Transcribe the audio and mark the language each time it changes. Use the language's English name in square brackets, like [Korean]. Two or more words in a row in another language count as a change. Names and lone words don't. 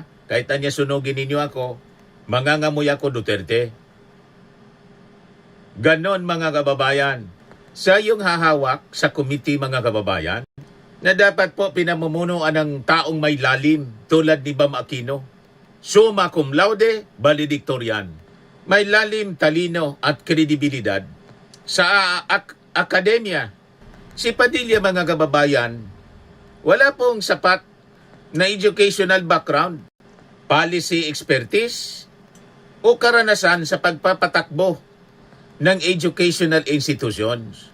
[Filipino] Kahit na niya sunugin ninyo ako, mangangamoy ako Duterte. Ganon mga kababayan. Sa yung hahawak sa committee mga kababayan, na dapat po pinamumunuan ng taong may lalim tulad ni Bam Aquino. [Latin] Summa cum laude, [Filipino] valedictorian. May lalim, talino at kredibilidad sa akademya. Si Padilla mga kababayan, wala pong sapat na [English] educational background, policy expertise [Filipino] o karanasan sa pagpapatakbo ng [English] educational institutions.